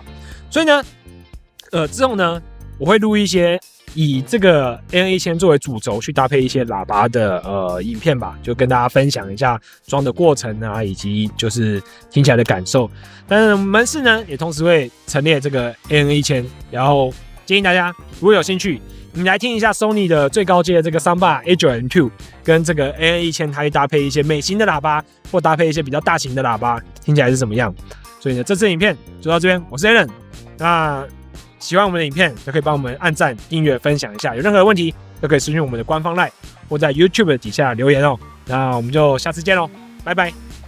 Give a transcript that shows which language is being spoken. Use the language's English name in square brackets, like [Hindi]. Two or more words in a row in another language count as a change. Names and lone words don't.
[Chinese] 所以呢，之後呢，我會錄一些以這個 AN1000 作為主軸去搭配一些喇叭的影片吧，就跟大家分享一下裝的過程啊，以及就是聽起來的感受。但是門市呢也同時會陳列這個 AN1000，然後建議大家如果有興趣，你來聽一下 Sony 的最高階的這個 Soundbar A9M2 跟這個 AN1000，它會搭配一些美型的喇叭，或搭配一些比較大型的喇叭，聽起來是怎麼樣？所以呢，這支影片就到這邊，我是 Alan。那喜歡我們的影片，都可以幫我們按讚、訂閱、分享一下。有任何問題，都可以私訊我們的官方 LINE，或在 YouTube 底下留言哦。那我們就下次見嘍，拜拜。